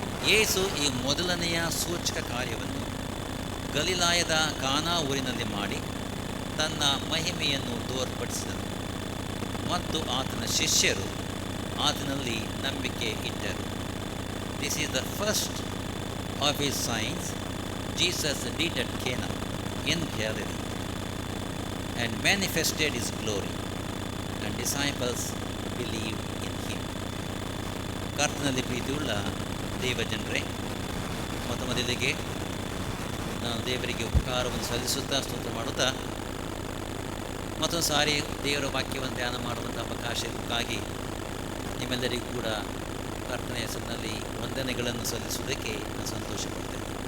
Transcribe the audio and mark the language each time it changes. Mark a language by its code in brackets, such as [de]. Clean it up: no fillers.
[kn] ಯೇಸು ಈ ಮೊದಲನೆಯ ಸೂಚಕ ಕಾರ್ಯವನ್ನು ಗಲಿಲಾಯದ ಕಾನಾ ಊರಿನಲ್ಲಿ ಮಾಡಿ ತನ್ನ ಮಹಿಮೆಯನ್ನು ತೋರ್ಪಡಿಸಿದನು ಮತ್ತು ಆತನ ಶಿಷ್ಯರು ಆತನಲ್ಲಿ ನಂಬಿಕೆ ಇಟ್ಟರು. [en] This is the first of his signs Jesus did at Cana in Galilee and manifested his glory, and disciples believed in him. [kn] ಕರ್ತನಲ್ಲಿ ಪ್ರೀತಿಯುಳ್ಳ ದೇವಜನರೇ, ಮೊದಲಿಗೆ ನಾನು ದೇವರಿಗೆ ಉಪಕಾರವನ್ನು ಸಲ್ಲಿಸುತ್ತಾ ಸ್ತೋತ್ರ ಮಾಡುತ್ತಾ ಮತ್ತೊಂದು ಸಾರಿ ದೇವರ ವಾಕ್ಯವನ್ನು ಧ್ಯಾನ ಮಾಡುವಂಥ ಅವಕಾಶಕ್ಕಾಗಿ ನಿಮ್ಮೆಲ್ಲರಿಗೂ ಕೂಡ ಕರ್ತನ ಹೆಸರಿನಲ್ಲಿ ವಂದನೆಗಳನ್ನು ಸಲ್ಲಿಸುವುದಕ್ಕೆ ನಾನು ಸಂತೋಷಪಡ್ತೇನೆ.